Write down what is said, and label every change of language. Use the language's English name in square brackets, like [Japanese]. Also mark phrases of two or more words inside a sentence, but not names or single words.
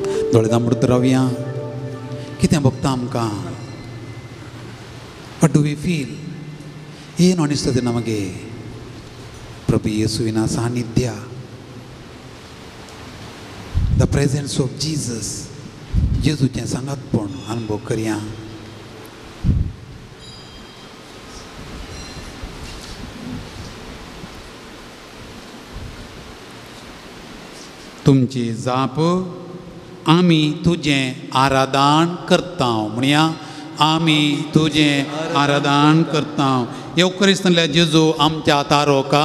[Konkani] दोळे दामूट रावया कितें भोगता आमकां [English] what do we feel [Kannada] ಏನು ಅನಿಸ್ತದೆ ನಮಗೆ ಪ್ರಭು ಯೇಸುವಿನ ಸಾನ್ನಿಧ್ಯ [English] the presence of Jesus [Konkani] जेजूचें सांगातपण अनुभव करया तुमची जाप आमी तुजें आराधन करता म्हणया आमी तुजें आराधन करता येवकरिस्तांतल्या जेजू आमच्या तारोका